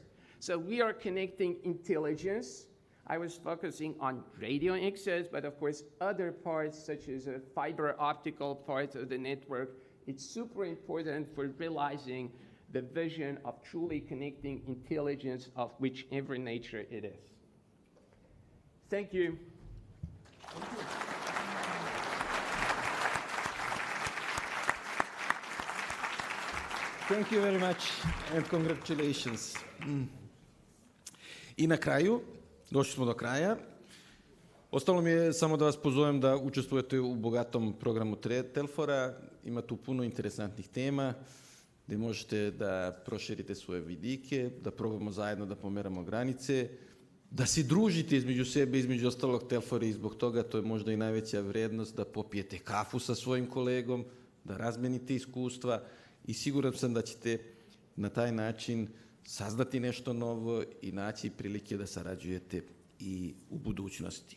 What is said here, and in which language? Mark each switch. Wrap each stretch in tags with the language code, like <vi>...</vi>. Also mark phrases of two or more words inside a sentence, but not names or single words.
<en>So we are connecting intelligence. I was focusing on radio access, but of course other parts such as a fiber optical part of the network, it's super important for realizing the vision of truly connecting intelligence of whichever nature it is. Thank you. Thank you very much and congratulations.</en> <sr>I na kraju, došli smo do kraja. Ostalo mi je samo da vas pozovem da učestvujete u bogatom programu TELFOR-a. Ima tu puno interesantnih tema gdje možete da proširite svoje vidike, da probamo zajedno da pomeramo granice, da se družite između sebe, između ostalog TELFOR i zbog toga to je možda i najveća vrednost, da popijete kafu sa svojim kolegom, da razmenite iskustva i siguran sam da ćete na taj način saznati nešto novo i naći prilike da sarađujete i u budućnosti.</sr>